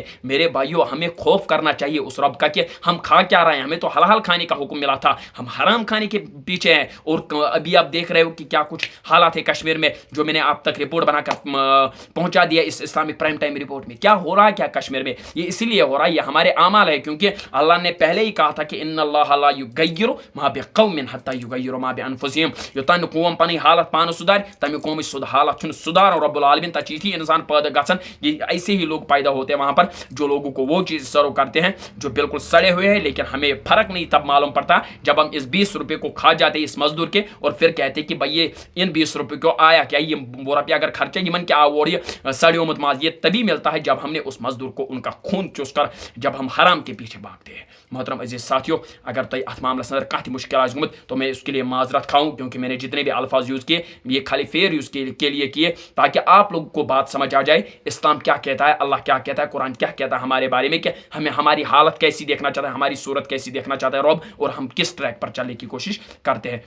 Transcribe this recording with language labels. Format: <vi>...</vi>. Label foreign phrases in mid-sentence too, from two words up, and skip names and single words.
<ur>میرے بھائیو, ہمیں خوف کرنا چاہیے اس رب کا کہ ہم کھا کیا رہے ہیں, ہمیں تو حلال کھانے کا حکم ملا تھا, ہم حرام کھانے کے پیچھے ہیں. اور ابھی آپ دیکھ رہے ہو کہ کیا کچھ حالات ہے کشمیر میں, جو میں نے آپ تک رپورٹ بنا کر پہنچا دیا اس اسلامک پرائم ٹائم رپورٹ میں. کیا ہو رہا ہے کیا کشمیر میں, یہ اسی لیے ہو رہا ہے, یہ ہمارے اعمال ہے, کیونکہ اللہ نے پہلے ہی کہا تھا کہ</ur> <ar>ان اللہ لا یغیر ما بقوم حتى یغیروا ما بانفسهم,</ar> <ks>یوتان قوم پنی حالت پان سدھار تمہیں قوم حالت چھن سدھار. اور رب العالمین تچیتھی انسان پیدا گژھن,</ks> <ur>یہ ایسے ہی لوگ پیدا ہوتے ہیں وہاں پر جو لوگوں کو وہ چیز سرو کرتے ہیں جو بالکل سڑے ہوئے ہیں. لیکن ہمیں فرق نہیں تب معلوم پڑتا جب ہم اس 20 روپے کو کھا جاتے اس مزدور کے, اور پھر کہتے کہ بھائی یہ ان 20 روپے کو آیا کیا, یہ وہ روپیہ اگر خرچہ</ur> <ks>یمن کیا اور یہ سڑیومت ماز,</ks> <ur>یہ تبھی ملتا ہے جب ہم نے اس مزدور کو ان کا خون چوس کر جب ہم حرام کے پیچھے بھاگتے ہیں. محترم عزیز ساتھیو,</ur> <ks>اگر تھی ات معاملس اندر کھانا مشکل آس گمت</ks> <ur>تو میں اس کے لیے معذرت کھاؤں, کیونکہ میں نے جتنے بھی الفاظ یوز کیے یہ خالی فیئر یوز کے لیے کیے, تاکہ آپ لوگوں کو بات سمجھ آ جائے اسلام کیا کہتا ہے, اللہ کیا کہتا ہے, قرآن کیا کہتا ہے ہمارے بارے میں, کہ ہمیں ہماری حالت کیسی دیکھنا چاہتا ہے, ہماری صورت کیسی دیکھنا چاہتا ہے رب, اور ہم کس ٹریک پر چلنے کی کوشش کرتے ہیں.</ur>